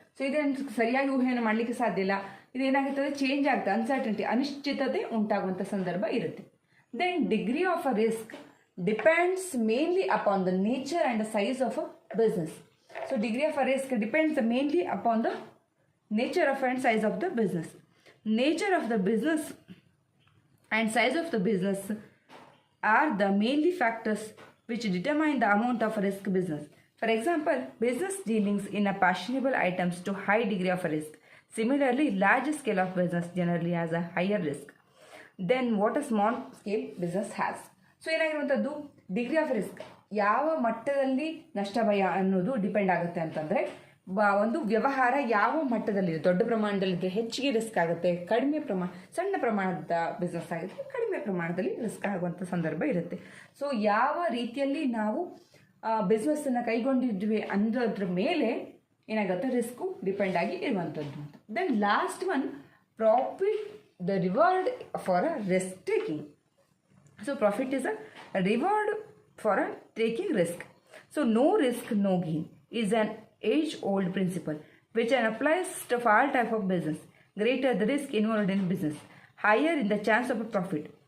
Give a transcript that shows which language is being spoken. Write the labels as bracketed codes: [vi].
[kn] So ಇದನ್ನು ಸರಿಯಾಗಿ ಊಹೆಯನ್ನು ಮಾಡಲಿಕ್ಕೆ ಸಾಧ್ಯ ಇಲ್ಲ. ಇದೇನಾಗುತ್ತದೆ, ಚೇಂಜ್ ಆಗ್ತದೆ, ಅನ್ಸರ್ಟನಿಟಿ, ಅನಿಶ್ಚಿತತೆ ಉಂಟಾಗುವಂಥ ಸಂದರ್ಭ ಇರುತ್ತೆ. [en] Then degree of a risk depends mainly upon the nature and the size of a business. So degree of a risk depends mainly upon the nature of and size of the business. Nature of the business and size of the business are the mainly factors which determine the amount of risk business. For example, business dealings in a fashionable items to high degree of risk. Similarly, large scale of business generally has a higher risk than what a small scale business has. [kn] So ಏನಾಗಿರುವಂಥದ್ದು, degree of risk ಯಾವ ಮಟ್ಟದಲ್ಲಿ ನಷ್ಟ ಭಯ ಅನ್ನೋದು depend ಆಗುತ್ತೆ ಅಂತಂದರೆ, ಒಂದು ವ್ಯವಹಾರ ಯಾವ ಮಟ್ಟದಲ್ಲಿದೆ, ದೊಡ್ಡ ಪ್ರಮಾಣದಲ್ಲಿದ್ದರೆ ಹೆಚ್ಚಿಗೆ ರಿಸ್ಕ್ ಆಗುತ್ತೆ, ಕಡಿಮೆ ಸಣ್ಣ ಪ್ರಮಾಣದ ಬಿಸ್ನೆಸ್ ಆಗಿದ್ರೆ ಕಡಿಮೆ ಪ್ರಮಾಣದಲ್ಲಿ ರಿಸ್ಕ್ ಆಗುವಂಥ ಸಂದರ್ಭ ಇರುತ್ತೆ. ಸೊ ಯಾವ ರೀತಿಯಲ್ಲಿ ನಾವು ಬಿಸ್ನೆಸ್ಸನ್ನು ಕೈಗೊಂಡಿದ್ವಿ ಅನ್ನೋದ್ರ ಮೇಲೆ ಏನಾಗುತ್ತೆ, ರಿಸ್ಕು ಡಿಪೆಂಡ್ ಆಗಿ ಇರುವಂಥದ್ದು ಅಂತ. [en] Then last one, profit the reward for a risk taking. So profit is a reward for a taking risk. So no risk no gain is an age-old principle which applies to all type of business. Greater the risk involved in business, higher in the chance of a profit.